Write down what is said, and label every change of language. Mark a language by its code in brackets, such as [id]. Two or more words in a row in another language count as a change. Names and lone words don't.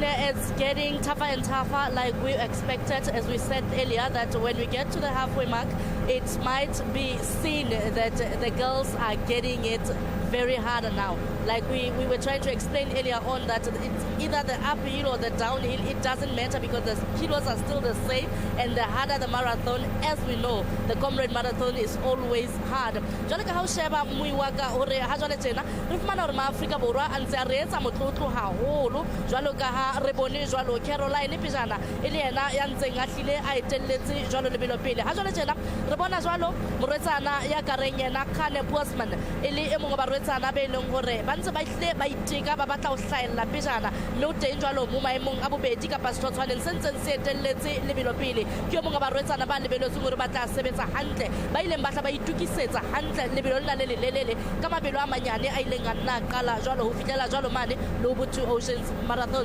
[en] It's getting tougher and tougher, like we expected, as we said earlier, that when we get to the halfway mark, it might be seen that the girls are getting it very hard now. Like we were trying to explain earlier on, that it's either the uphill or the downhill, it doesn't matter because the kilos are still the same, and the harder the marathon, as we know, the Comrade Marathon is always hard. [st] Jwale ka ha o sheba muiwaka hore ha jwale tjena re fumana hore ma-Afrika Borwa a ntse a re etsa motlotlo haholo, jwalo ka ha re bone jwalo Caroline Pejana e le yena ya ntseng a hlile a etelletse jwalo lebelo pele. Ha jwale tjena re bona jwalo morwetsana ya ka reng yena Kane Bosman e le e mongwe ba rwetsana be leng hore ba ntse ba hlile ba iteka ba batla ho hlahella Pejana, mme o teng jwalo mo maemong a bobedi kapa setshwantshaneng se ntseng se etelletse lebelo pele ke mongwe ba rwetsana ba lebeletseng hore ba tla sebetsa hantle, ba ileng ba tla ba itukisetsa hantle lebelo lena le lelele ka mabelo a manyane a ileng a nna qala jwalo ho fihlela jwalo mane le ho Two Oceans Marathons.